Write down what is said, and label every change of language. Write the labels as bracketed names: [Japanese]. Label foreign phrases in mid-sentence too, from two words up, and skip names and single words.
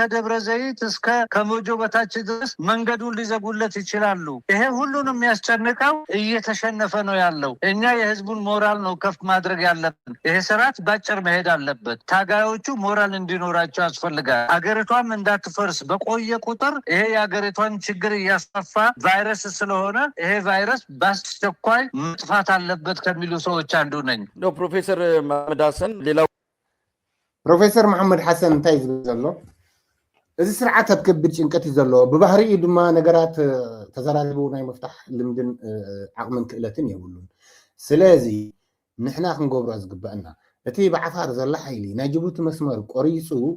[Amharic] ደብረ ዘይት እስከ ከሞጆ በታች ድረስ መንገዱን ሊዘጉለት ይችላሉ። ይሄ ሁሉንም የሚያስጨንቀው እየተሸነፈ ነው ያለው። እኛ የህዝቡን ሞራል ነው ከፍ ማድረግ ያለብን። ይሄ ስርዓት ባጭር መሄድ አለበት። ታጋዮቹ ሞራል እንዲኖራቸው ያስፈልጋል። አገሪቷም እንዳትፈርስ በቆየ ቁጥር ይሄ የአገሪቷን ችግር እያስፋፋ ቫይረስ ስለሆነ ይሄ ቫይረስ በአስቸኳይ መጥፋት አለበት ከሚሉ ሰዎች አንዱ ነኝ። ፕሮፌሰር መሐመድ ሐሰን ሌላው [Tigrinya] ፕሮፌሰር መሐመድ ሐሰን እንታይ ዝብል ዘሎ እዚ ስርዓት ኣብ ከቢድ ጭንቀት እዩ ዘለዎ ብባህሪኡ ድማ ነገራት ተዘራሪቡ ናይ መፍታሕ ልምድን ዓቕምን ክእለትን የብሉን ስለዚ ንሕና ክንገብሮ ዝግባአና እቲ ብዓፋር ዘላ ሓይሊ ናይ ጅቡቲ መስመር ቆሪፁ